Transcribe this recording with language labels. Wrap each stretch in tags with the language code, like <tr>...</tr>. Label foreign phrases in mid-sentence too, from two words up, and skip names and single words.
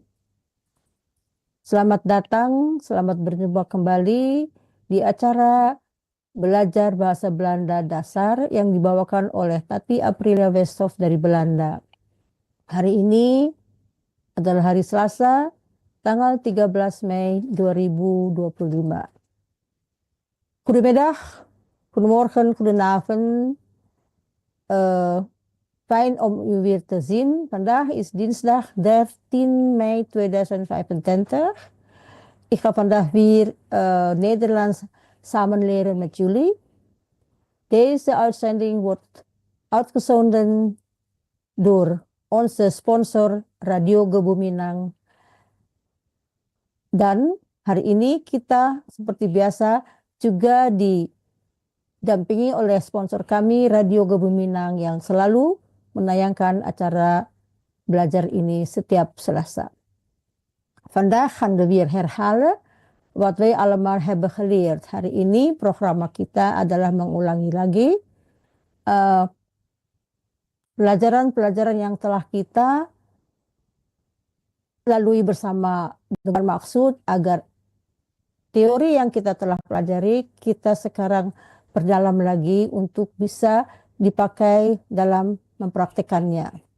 <id>Selamat datang, selamat berjumpa kembali di acara Belajar Bahasa Belanda Dasar yang dibawakan oleh Tati Aprilia Westhoff dari Belanda. Hari ini adalah hari Selasa, tanggal 13 Mei 2025.</id> <nl>Goedemiddag, goedemorgen, goedenavond. Fijn om u weer te zien. Vandaag is dinsdag 13 mei 2025. Ik ga vandaag weer Nederlands samen leren met jullie. Deze uitzending wordt uitgezonden door onze sponsor Radio Gebuminang.</nl> <id>Dan hari ini kita seperti biasa juga didampingi oleh sponsor kami Radio Gebuminang yang selalu menayangkan acara belajar ini setiap Selasa.</id> <nl>Vandaag gaan we weer herhalen wat wij allemaal hebben geleerd.</nl> <id>Hari ini program kita adalah mengulangi lagi pelajaran-pelajaran yang telah kita lalui bersama dengan maksud agar teori yang kita telah pelajari kita sekarang perdalam lagi untuk bisa dipakai dalam mempraktekannya.</id>